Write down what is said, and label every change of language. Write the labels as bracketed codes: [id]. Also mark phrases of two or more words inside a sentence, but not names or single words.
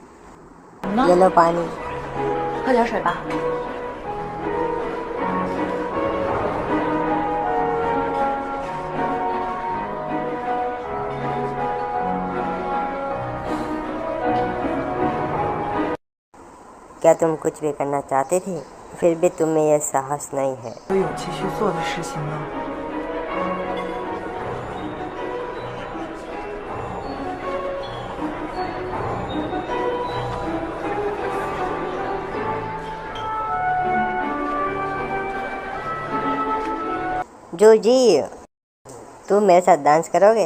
[zh] 呢 [hi] ये लो पानी। [zh] 喝点水吧。 [hi] क्या तुम कुछ भी करना चाहते थे, फिर भी तुम में यह साहस नहीं है? [zh] 有勇气去做的事情呢？ [hi] जो जी, तुम मेरे साथ डांस करोगे?